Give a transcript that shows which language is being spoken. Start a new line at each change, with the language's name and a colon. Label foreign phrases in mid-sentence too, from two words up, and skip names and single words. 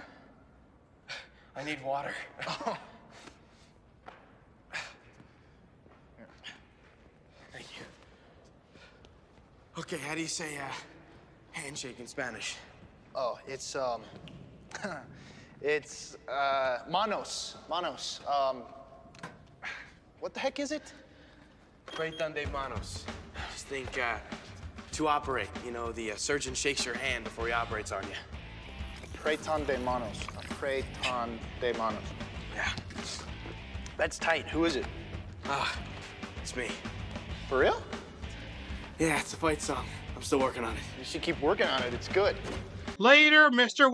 English: I need water. Thank you. Okay, how do you say handshake in Spanish? Oh, it's manos. Manos. What the heck is it?
Spanish: Pretan de manos.
English: Just think, to operate. You know, the surgeon shakes your hand before he operates on you.
Spanish: Pretan de manos. Pretan de manos.
English: Yeah. That's tight. Who is it? It's me. For real? Yeah, it's a fight song. I'm still working on it. You should keep working on it. It's good. Later, Mr.